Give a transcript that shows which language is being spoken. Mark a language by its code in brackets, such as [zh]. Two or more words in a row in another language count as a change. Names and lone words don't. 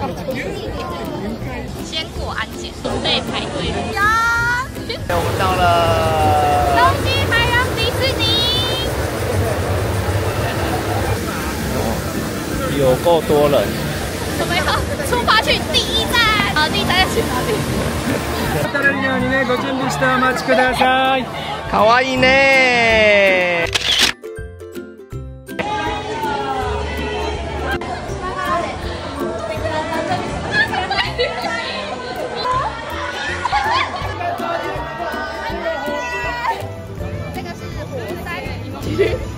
[zh] 先过安检，准备排队。呀！我们到了东京海洋迪士尼。有够多人。我们要出发去第1站。好，第1站要去哪里？ [ja] 渡れるようにね、ご準備してお待ちください。かわいいね。 [zh] 这个是火山鱼。